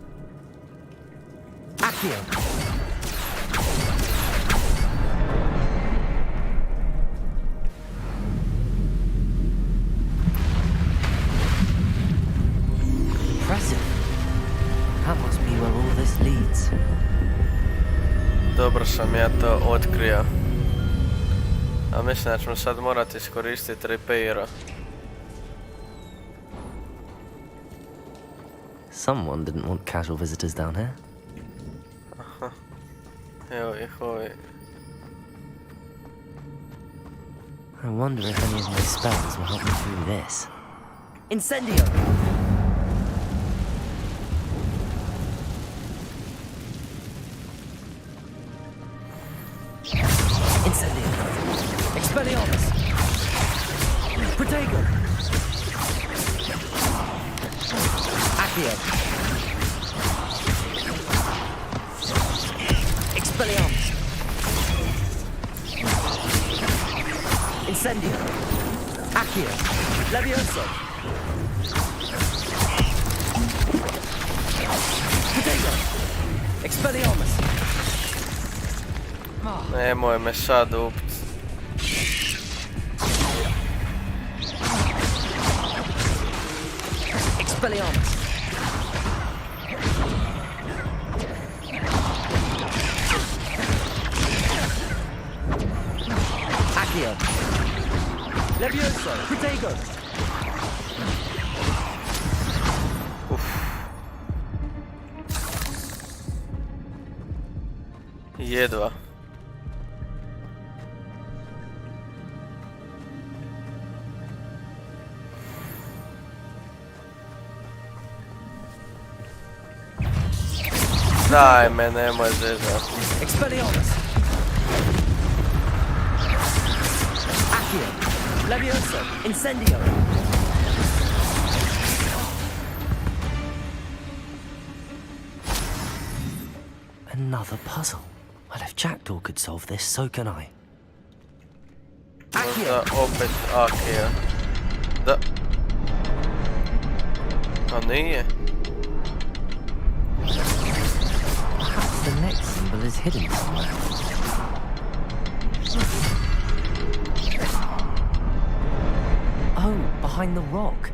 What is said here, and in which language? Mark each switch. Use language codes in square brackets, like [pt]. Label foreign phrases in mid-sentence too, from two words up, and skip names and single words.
[en] Accio! Impressive. That must be where all this leads. [hr] Dobro sam ja to otkrio. A mislim da ćemo sad morati iskoristiti repaira. [en] Someone didn't want casual visitors down here. [hr] Aha. Evo ih ovi. [en] I wonder if any of my spells will help me through this. [hr] Incendio! Incendio! Expelliarmus! Protego! Accio! Expelliarmus. Incendio. Accio. Levioso. Potato. Expelliarmus. Nemoj me sad upt. Expelliarmus. Accio. Levioso. Potato. Jedva. Daj me, nemoj zezat. Expelliarmus. Accio. Levioso. Incendio. [en] Another puzzle. Well, if Jackdaw could solve this, so can I. [hr] Možda opet Akija. Da. A nije. [en] Perhaps the next symbol is hidden somewhere. Oh, behind the rock.